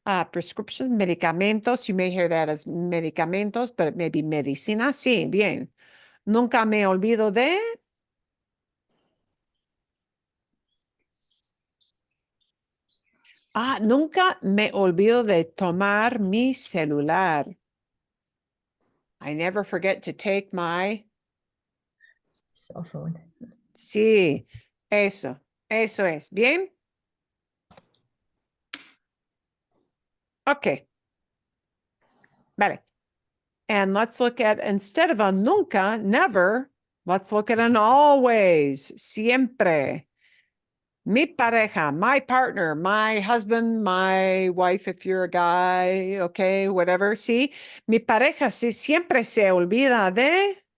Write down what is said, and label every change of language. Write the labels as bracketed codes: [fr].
[en] Prescriptions, medicamentos. You may hear that as medicamentos, but it may be medicina. [es] Sí, bien. Nunca me olvido de. Nunca me olvido de tomar mi celular. [en] I never forget to take my. Cell phone. [es] Sí, eso es. Bien. [en] Okay. Vale. And let's look at, instead of a nunca, never, let's look at an always, siempre. Mi pareja, my partner, my husband, my wife, if you're a guy, okay, whatever. [es] Sí, mi pareja siempre se olvida de